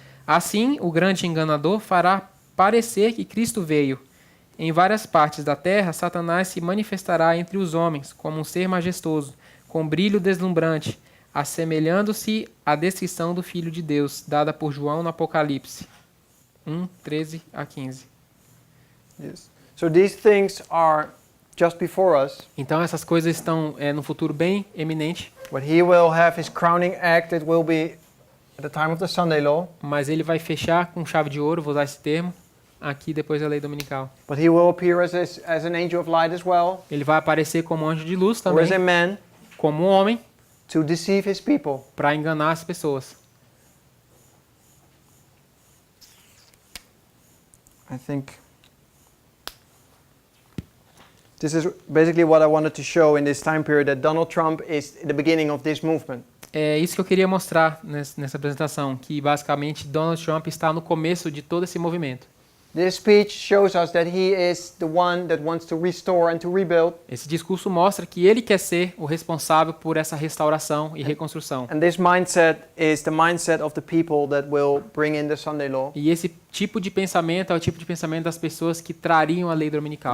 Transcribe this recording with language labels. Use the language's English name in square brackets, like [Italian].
[Portuguese] Assim, o grande enganador fará parecer que Cristo veio. Em várias partes da terra, Satanás se manifestará entre os homens como um ser majestoso, com brilho deslumbrante, assemelhando-se à descrição do Filho de Deus, dada por João no Apocalipse 1, 13 a 15. [English] Yes. So these things are just before us, [Portuguese] Então essas coisas estão no futuro bem eminente, [English] but he will have his crowning act. It will be at the time of the Sunday law, [Portuguese] mas ele vai fechar com chave de ouro, vou usar esse termo, aqui depois da lei dominical. [English] but he will appear as an angel of light as well, [Portuguese] Ele vai aparecer como anjo de luz [English] or as [Portuguese] também, [English] a man, [Portuguese] como um homem, [English] to deceive his people. [Portuguese] para enganar as pessoas. [English] I think this is basically what I wanted to show in this time period, that Donald Trump is the beginning of this movement. [Portuguese] É isso que eu queria mostrar nessa apresentação, que basicamente Donald Trump está no começo de todo esse movimento. [English] This speech shows us that he is the one that wants to restore and to rebuild. [Portuguese] Esse discurso mostra que ele quer ser o responsável por essa restauração e reconstrução. [English] And this mindset is the mindset of the people that will bring in the Sunday law. [Portuguese] E esse tipo de pensamento é o tipo de pensamento das pessoas que trariam a lei dominical.